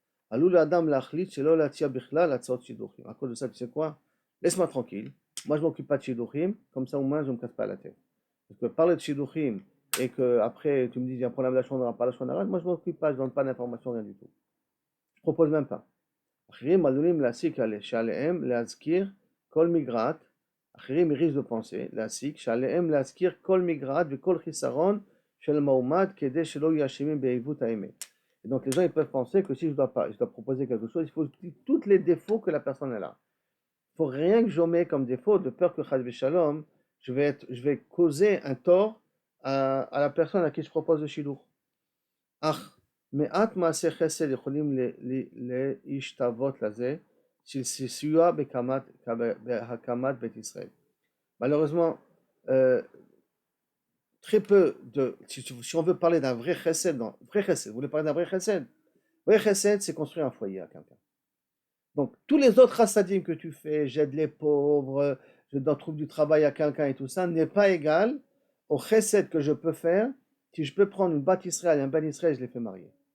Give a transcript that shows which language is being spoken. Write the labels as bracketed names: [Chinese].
[French] Alou Adam Lachlit, c'est la tia bichla, la tsot Shidurim. À cause de ça, tu sais quoi? Laisse-moi tranquille. Moi, je m'occupe pas de Shidurim, comme ça au moins je me casse pas la tête. Parce que parler de Shidurim et que après tu me dis il y a un problème de la Shonara, pas la Shonara, moi je m'occupe pas, je donne pas d'informations, rien du tout. Je propose même pas. [Hebrew] אחרים עלולים להסיק שעליהם להזכיר כל מגרעת, אחרים [French] risquent de penser, [Hebrew] להסיק, שעליהם להזכיר כל מגרעת וכל חיסרון של המועמד כדי שלא יהיו אשמים בעיוות האמת. [French] Et donc les gens ils peuvent penser que si je dois proposer quelque chose, il faut dire tous les défauts que la personne a. Il faut rien que j'omets comme défaut, de peur que Chad Shalom, je vais causer un tort à la personne à qui je propose le shidour. [Hebrew] אך מעט מעשי חסד יכולים להשתוות לזה של סיוע בהקמת בית ישראל. [French] Malheureusement, très peu de. Si on veut parler d'un vrai chesed, vous voulez parler d'un vrai chesed? Vrai chesed, c'est construire un foyer à quelqu'un. Donc, tous les autres chassadim que tu fais, j'aide les pauvres, je trouve du travail à quelqu'un et tout ça, n'est pas égal au chesed que je peux faire si je peux prendre une bat Israël et un ben Israël, je les fais marier.